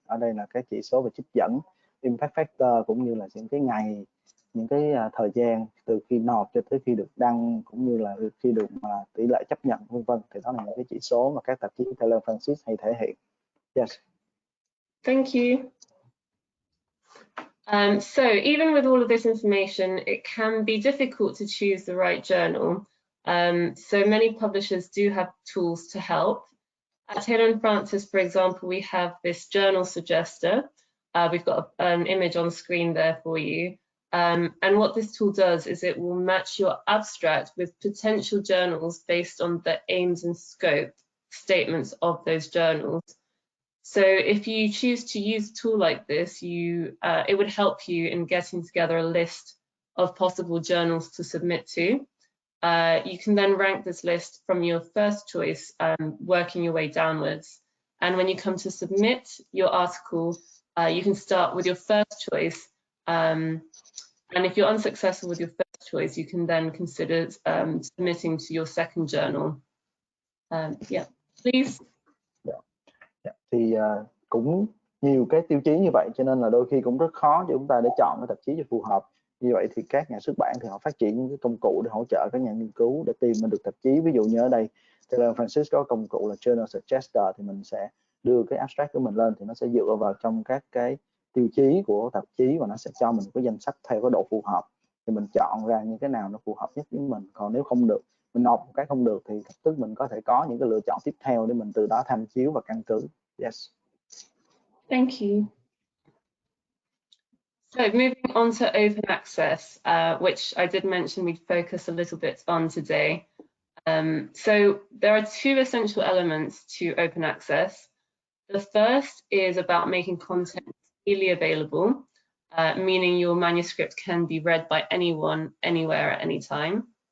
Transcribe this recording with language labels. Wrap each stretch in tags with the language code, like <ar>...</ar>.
<vi>Ở đây là cái chỉ số về trích dẫn, impact factor, cũng như là những cái ngày, những cái thời gian từ khi nộp cho tới khi được đăng, cũng như là khi được tỷ lệ chấp nhận, vân vân. Thì đó là những cái chỉ số mà các tạp chí Taylor Francis hay thể hiện.</vi> <en>Yes. Thank you. So even with all of this information, it can be difficult to choose the right journal. So many publishers do have tools to help. At Taylor and Francis, for example, we have this journal suggester. We've got an image on screen there for you. And what this tool does is it will match your abstract with potential journals based on the aims and scope statements of those journals. So if you choose to use a tool like this, it would help you in getting together a list of possible journals to submit to. you can then rank this list from your first choice, working your way downwards. And when you come to submit your article, you can start with your first choice. And if you're unsuccessful with your first choice, you can then consider submitting to your second journal. Yeah, please.</en> <vi>Thì cũng nhiều cái tiêu chí như vậy, cho nên là đôi khi cũng rất khó cho chúng ta để chọn cái tạp chí cho phù hợp. Như vậy thì các nhà xuất bản thì họ phát triển những cái công cụ để hỗ trợ các nhà nghiên cứu để tìm được tạp chí. Ví dụ như ở đây Taylor Francis có công cụ là Journal Suggester, thì mình sẽ đưa cái abstract của mình lên, thì nó sẽ dựa vào trong các cái tiêu chí của tạp chí và nó sẽ cho mình cái danh sách theo cái độ phù hợp, thì mình chọn ra những cái nào nó phù hợp nhất với mình. Còn nếu không được, mình nộp một cái không được, thì lập tức mình có thể có những cái lựa chọn tiếp theo để mình từ đó tham chiếu và căn cứ.</vi> <en>Yes. Thank you. So moving on to open access, which I did mention we'd focus a little bit on today. So there are two essential elements to open access. The first is about making content freely available, meaning your manuscript can be read by anyone, anywhere, at any time.</en>